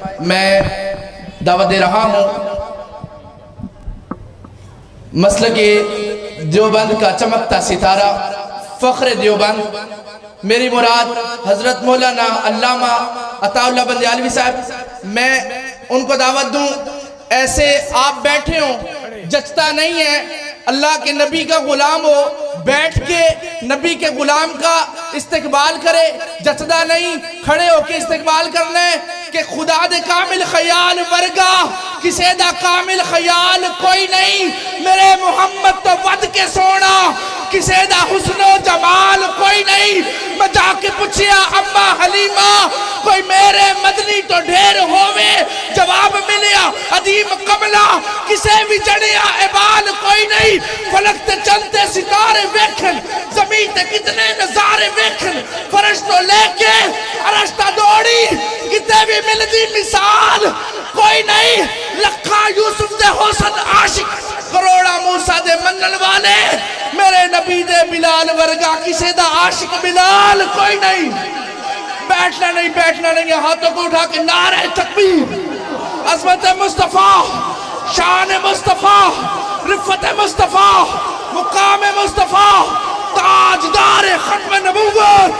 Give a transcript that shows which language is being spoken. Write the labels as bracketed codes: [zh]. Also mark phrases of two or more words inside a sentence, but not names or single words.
[ur] میں دعوت دے رہا ہوں مسلک دیوبند کا چمکتا ستارہ فخر دیوبند، میری مراد حضرت مولانا علامہ عطا اللہ بندیالوی صاحب، میں ان کو دعوت دوں. ایسے آپ بیٹھے ہوں جچتا نہیں ہے، اللہ کے نبی کا غلام ہو بیٹھ کے نبی کے غلام کا استقبال کرے، جچدا نہیں. کھڑے ہو کے استقبال کرنا ہے کہ [pa] خدا دے کامل خیال ورگا کسے دا کامل خیال کوئی نہیں. میرے محمد تو ود کے سونا، کسے دا حسن و جمال کوئی نہیں. میں جا کے پوچھیا اماں حلیمہ کوئی میرے مدنی تو ڈھیر ہووے، جواب ملیا عدیم قبلہ کسے بھی جڑیا عبال کوئی نہیں. فلک تے چلتے ستارے ویکھن، زمین تے کتنے نظارے ویکھن، فرشتوں لے کے عرشتہ دوڑی کتے بھی ملدی مثال کوئی نہیں. لکھا یوسف دے حسن عاشق، کروڑا موسیٰ دے منن والے، میرے نبی دے بلال ورگا کسے دا عاشق بلال کوئی نہیں. [ur] بیٹھنا نہیں بیٹھنا نہیں، ہاتھوں کو اٹھا کے نعرہ تکبیر. عظمت مصطفیٰ، شان مصطفیٰ، رفت مصطفیٰ، مقام مصطفیٰ، تاجدار ختم نبوت،